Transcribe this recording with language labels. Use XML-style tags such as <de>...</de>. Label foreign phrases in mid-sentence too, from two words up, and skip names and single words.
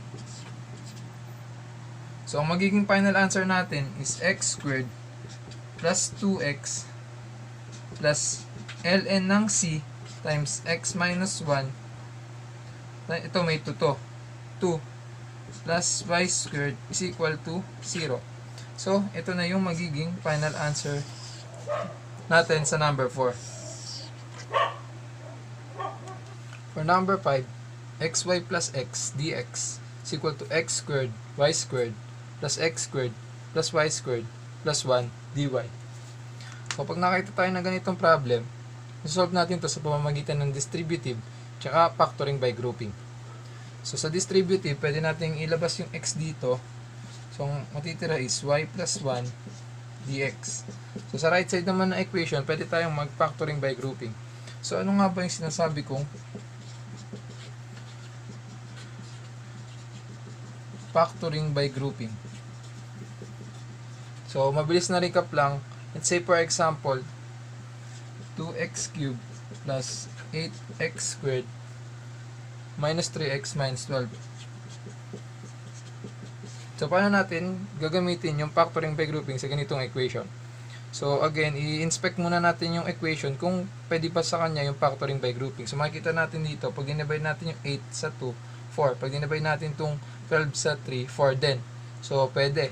<en>So,</en> <tl>ang magiging</tl> <en>final answer natin is x squared plus 2x plus ln ng c times x minus 1.</en> <tl>Ito may 2 to.</tl> <en>2 plus y squared is equal to 0.</en> <tl>So, ito na yung magiging</tl> <en>final answer</en> <tl>natin sa number 4.</tl> <en>For number 5, xy plus x dx is equal to x squared y squared plus x squared plus y squared plus 1 dy. So,</en> <tl>pag nakita tayo ng ganitong problem, isolve natin to sa pamamagitan ng distributive tsaka</tl> <en>factoring by grouping.</en> <tl>So, sa distributive, pwede natin ilabas yung x dito. So, ang matitira is</tl> <en>y plus 1 dx.</en> <tl>So, sa</tl> <en>right side</en> <tl>naman ng equation, pwede tayong mag-</tl> <en>factoring by grouping.</en> <tl>So, ano nga ba yung sinasabi kong</tl> <en>factoring by grouping?</en> <tl>So, mabilis na recap lang.</tl> <en>Let's say, for example, 2x cubed plus 8x squared minus 3x minus 12. So,</en> <tl>paano natin gagamitin yung</tl> <en>factoring by grouping</en> <tl>sa ganitong equation? So, again, i-inspect muna natin yung equation kung pwede pa sa kanya yung</tl> <en>factoring by grouping.</en> <tl>So, makikita natin dito, pag dinivide natin yung 8 sa 2, 4. Pag dinivide natin itong 12 sa 3, 4 din. So, pwede.</tl>